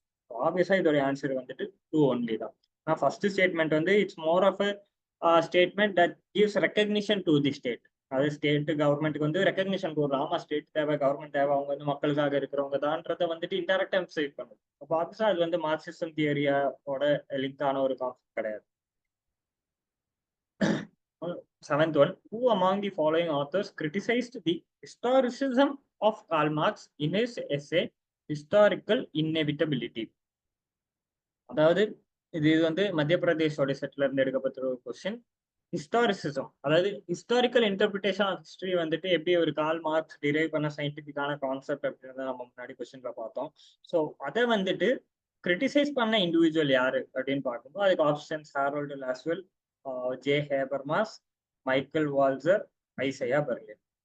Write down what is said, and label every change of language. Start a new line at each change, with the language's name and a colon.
Tamil: ஆப்வியஸா இதோட ஆன்சர் வந்துட்டு 2 ஒன்லி தான். நான் ஃபர்ஸ்ட் ஸ்டேட்மெண்ட் வந்து it's more of a statement that gives recognition to the state. அது ஸ்டேட் கவர்மெண்ட்டுக்கு வந்து ரெக்கக்னிஷன் கொடுக்கும். ஆமா, ஸ்டேட் தேவை, கவர்மெண்ட் தேவை, அவங்க வந்து மக்களுக்காக இருக்கிறவங்க தான்றதை வந்துட்டு இன்டெரக்டா எம்சைஸ் பண்ணுது. அப்போ ஆப்வியஸா அது வந்து மார்க்சிசம் தியரியோட லிங்க் ஆன ஒரு கான்செப்ட் கிடையாது.
English: 7th one, who among the following authors criticized the historicism of Karl Marx in his essay Historical Inevitability?
Tamil: அதாவது இது வந்து மத்திய பிரதேஷோட செட்ல இருந்து எடுக்கப்பட்ட ஒரு கொஸ்டின். ஹிஸ்டாரிசிசம், அதாவது ஹிஸ்டாரிக்கல் இன்டர்பிரிட்டேஷன் ஆஃப் ஹிஸ்டரி வந்துட்டு எப்படி ஒரு கால் மார்க்ஸ் டிரைவ் பண்ண சயின்டிபிக்கான கான்செப்ட் அப்படின்றத நம்ம முன்னாடி கொஸ்டின்ல பார்த்தோம். ஸோ அதை வந்துட்டு கிரிட்டிசைஸ் பண்ண இண்டிவிஜுவல் யாரு அப்படின்னு பார்க்கும்போது அதுக்கு options ஹாரோல்டு Lasswell, J ஹேபர்மாஸ், Michael வால்சர், Isaiah Berlin.